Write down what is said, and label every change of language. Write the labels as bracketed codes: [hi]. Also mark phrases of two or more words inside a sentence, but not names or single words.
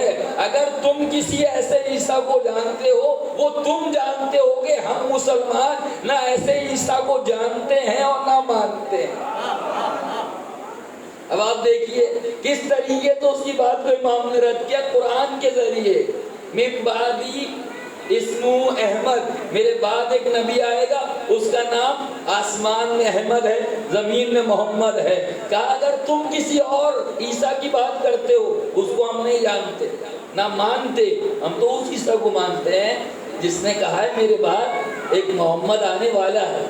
[ur] اگر تم کسی ایسے عیسیٰ کو جانتے ہو وہ تم جانتے ہو کہ ہم مسلمان نہ ایسے عیسیٰ کو جانتے ہیں اور نہ مانتے ہیں۔ اب آپ دیکھیے کس طریقے تو اس کی بات کو امام نے رد کیا قرآن کے ذریعے، [ar] من بعدی اسمو احمد، [ur] میرے بعد ایک نبی آئے گا اس کا نام آسمان میں احمد ہے، زمین میں محمد ہے۔ کہا اگر تم کسی اور عیسیٰ کی بات کرتے ہو اس کو ہم نہیں جانتے نہ مانتے، ہم تو اس عیسیٰ کو مانتے ہیں جس نے کہا ہے میرے بعد ایک محمد آنے والا ہے۔